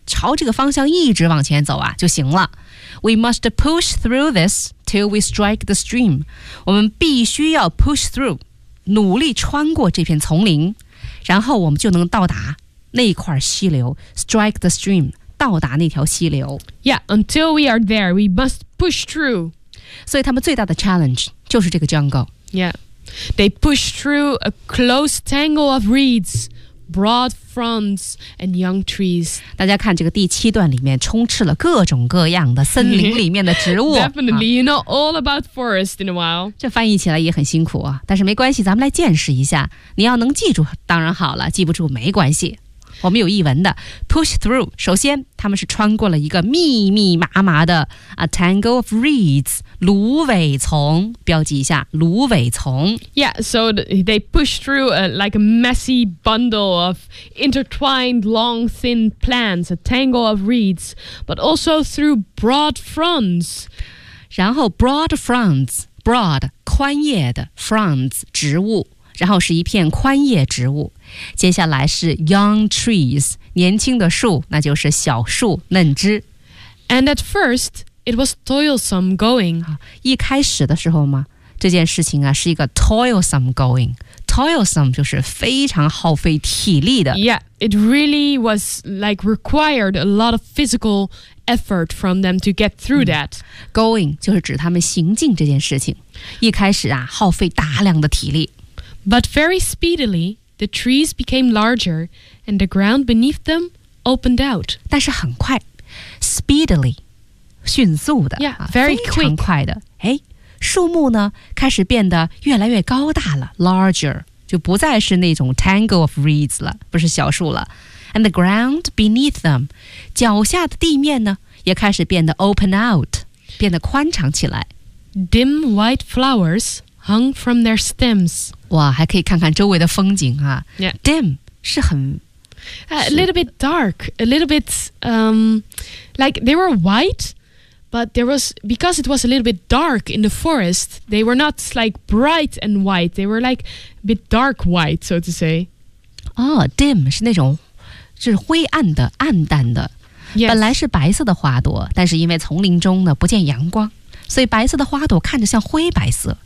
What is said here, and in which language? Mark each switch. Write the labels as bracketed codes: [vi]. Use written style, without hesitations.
[zh] 朝这个方向一直往前走啊就行了。 [en] We must push through this till we strike the stream. [zh] 我们必须要 [en] push through. [zh] 努力穿过这片丛林然后我们就能到达那一块溪流 [en] strike the stream [zh] 到达那条溪流。 [en] Yeah, until we are there, we must push through. [zh] 所以他们最大的 challenge 就是这个 jungle. [en] Yeah, they push through a close tangle of reeds, broad fronds, and young trees. [zh] 大家看这个第七段里面充斥了各种各样的森林里面的植物。 [en] Definitely, you know all about forest in a while. [zh] 这翻译起来也很辛苦啊，但是没关系，咱们来见识一下。你要能记住当然好了，记不住没关系。我们有译文的 [en] push through， [zh] 首先他们是穿过了一个密密麻麻的 [en] a tangle of reeds， [zh] 芦苇丛，标记一下芦苇丛。 [en] Yeah, so they push through a, like a messy bundle of intertwined long thin plants, a tangle of reeds, but also through broad fronds. [zh] 然后 [en] broad fronds, [zh] broad 宽叶的 fronds 植物，然后是一片宽叶植物，接下来是 [en] young trees， [zh] 年轻的树，那就是小树嫩枝。 [en] And at first it was toilsome going， [zh] 一开始的时候嘛，这件事情啊是一个 [en] toilsome going， [zh] toilsome 就是非常耗费体力的。 [en] Yeah, it really was like required a lot of physical effort from them to get through that、 [zh] going 就是指他们行进这件事情，一开始啊耗费大量的体力。 [en] But very speedily, the trees became larger, and the ground beneath them opened out. [zh] 但是很快 ，speedily， 迅速的 [en] ，yeah， very quick， [zh] 非常快的。哎，树木呢开始变得越来越高大了 ，larger， 就不再是那种 [en] tangle of reeds [zh] 了，不是小树了。 [en] And the ground beneath them， [zh] 脚下的地面呢也开始变得 [en] open out， [zh] 变得宽敞起来。 [en] Dim white flowers hung from their stems。 [zh] 哇，还可以看看周围的风景啊。 [en] Yeah. [zh] Dim 是很、 [en] A little bit dark, a little bit、like they were white, but there was, because it was a little bit dark in the forest, they were not like bright and white, they were like a bit dark white, so to say. [zh] Oh, dim 是那种是灰暗的、暗淡的、 [en] yes. [zh] 本来是白色的花朵，但是因为丛林中呢不见阳光，所以白色的花朵看着像灰白色。